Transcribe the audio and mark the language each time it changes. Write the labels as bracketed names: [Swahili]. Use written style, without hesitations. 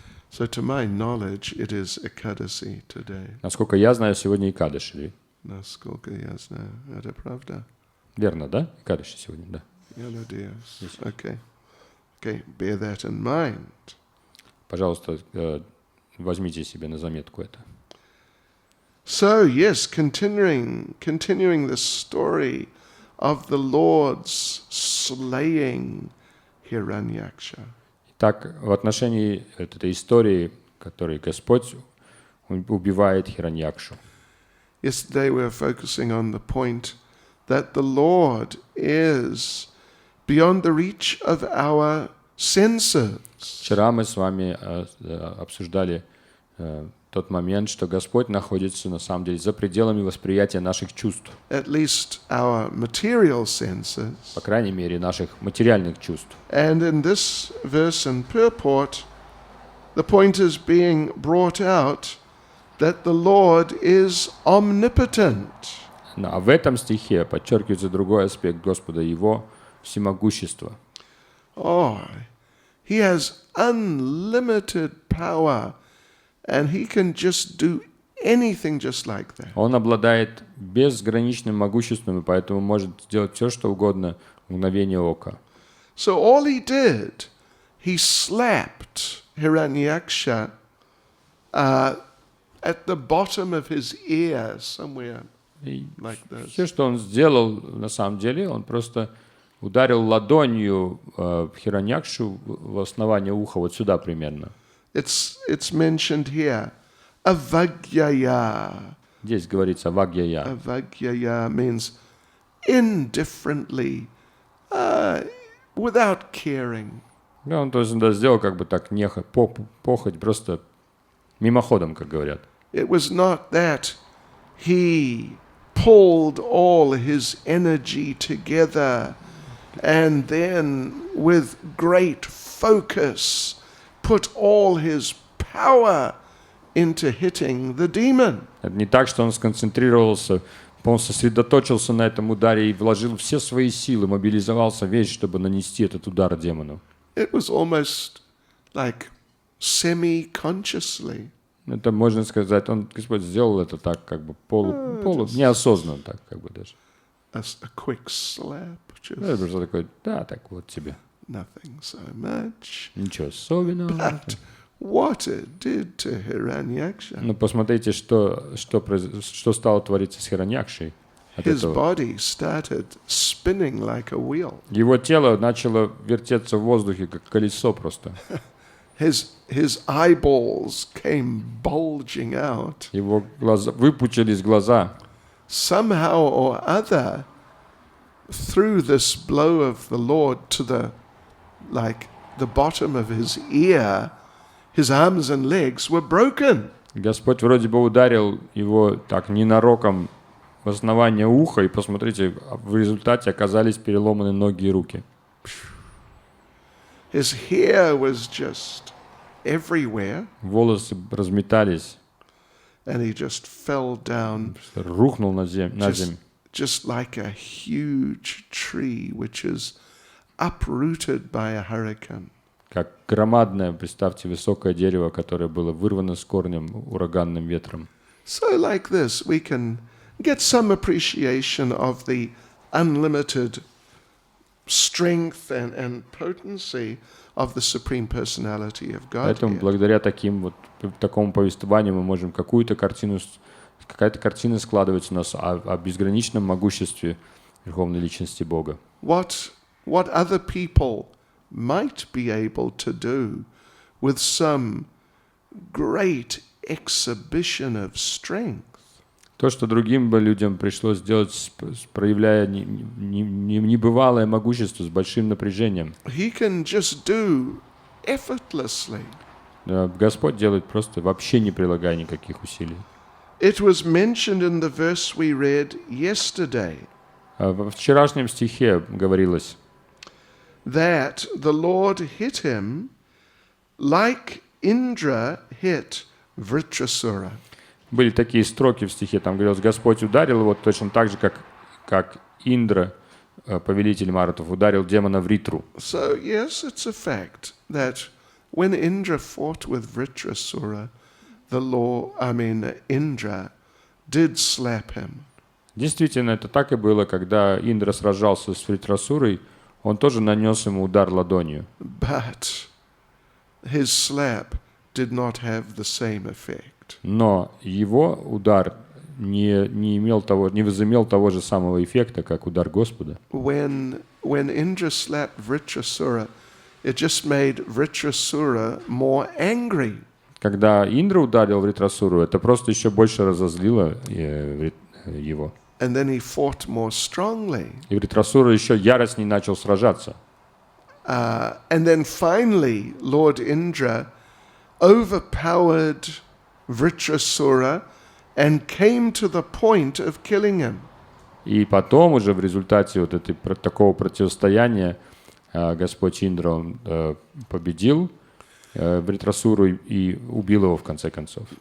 [English] So to my knowledge, it is Ekadasi today. [Russian] Насколько я знаю, сегодня Экадаши. Насколько я знаю, это правда? Верно, да? Экадаши сегодня, да. Я надеюсь. [English] Okay. Okay, bear that in mind. [Russian] Пожалуйста, возьмите себе на заметку это. [English] So yes, continuing the story of the Lord's slaying Hiranyaksha. [Russian] Итак, в отношении этой истории, которой Господь убивает Хираньякшу. [English] Yesterday we were focusing on the point that the Lord is beyond the reach of our senses. [Russian] Вчера мы с вами обсуждали тот момент, что Господь находится на самом деле за пределами восприятия наших чувств. [English] At least our material senses. [Russian] По крайней мере, наших материальных чувств. [English] And in this verse and purport, the point is being brought out that the Lord is omnipotent. [Russian] А в этом стихе подчеркивается другой аспект Господа, Его всемогущества. [English] Oh, He has unlimited power, and He can just do anything just like that. [Russian] Он обладает безграничным могуществом, и поэтому может сделать все, что угодно в мгновение ока. [English] So all He did, He slapped Hiranyaksha at the bottom of his ear somewhere like this. [Russian] Все, что он сделал, на самом деле, он просто ударил ладонью Хираньякшу в основание уха, вот сюда примерно. [English] It's mentioned here. Avagyaya. [Russian] Здесь говорится вагьяя. [English] Avagyaya means indifferently, without caring. [Russian] Да, он тоже сделал как бы так похоть, просто мимоходом, как говорят. [English] It was not that he pulled all his energy together and then with great focus put all his power into hitting the demon. [Russian] Это не так, что он сконцентрировался, он сосредоточился на этом ударе и вложил все свои силы, мобилизовался весь, чтобы нанести этот удар демону. [English] It was almost like semi-consciously. [Russian] Это можно сказать, Господь сделал это так, как бы неосознанно, так как бы даже. [English] A quick slap, just [Russian] Это просто такой, да, так вот тебе. [English] nothing so much. [Russian] Ничего особенного. [English] But what it did to Hiranyaksha. [Russian] Но посмотрите, что стало твориться с Хираньякшей. от [English] His [Russian] этого. [English] body started spinning like a wheel. [Russian] Его тело начало вертеться в воздухе, как колесо просто. [English] His eyeballs came bulging out. [Russian] Его глаза, выпучились глаза. [English] Somehow or other, through this blow of the Lord to the bottom of his ear, his arms and legs were broken. [Russian] Господь вроде бы ударил его так ненароком в основание уха, и посмотрите, в результате оказались переломаны ноги и руки. [English] His hair was just everywhere, [Russian] Волосы разметались, [English] and he just fell down, [Russian] рухнул на землю. [English] just like a huge tree which is uprooted by a hurricane. [Russian] Как громадное, представьте, высокое дерево, которое было вырвано с корнем ураганным ветром. [English] So like this, we can get some appreciation of the unlimited strength and potency of the Supreme Personality of [Russian] Поэтому [English] Godhead. [Russian] благодаря такому повествованию мы можем какая-то картина складывается у нас о безграничном могуществе Верховной Личности Бога. [English] What other people might be able to do with some great exhibition of strength. [Russian] То, что другим бы людям пришлось сделать, проявляя небывалое могущество с большим напряжением. [English] He can just do effortlessly. [Russian] Господь делает просто вообще не прилагая никаких усилий. [English] It was mentioned in the verse we read yesterday [Russian] Во вчерашнем стихе говорилось, [English] that the Lord hit him like Indra hit Vritrasura. [Russian] были такие строки в стихе, там говорилось, Господь ударил его точно так же, как Индра, повелитель Маратов, ударил демона Вритру. [English] So yes, it's a fact that when Indra fought with Vritrasura, Indra did slap him. [Russian] Действительно, это так и было, когда Индра сражался с Вритрасурой, он тоже нанес ему удар ладонью. [English] But his slap did not have the same effect. [Russian] Но его удар не возымел того же самого эффекта, как удар Господа. [English] When Indra slapped Vritrasura, it just made Vritrasura more angry. [Russian] Когда Индра ударил Вритрасуру, это просто еще больше разозлило его. [English] And then he fought more strongly. [Russian] И Вритрасура еще яростней начал сражаться. [English] And then finally, Lord Indra overpowered Vritrasura and came to the point of killing him. [Russian] И потом уже в результате такого противостояния Господь Индра он победил Вритрасуру и убил его в конце концов.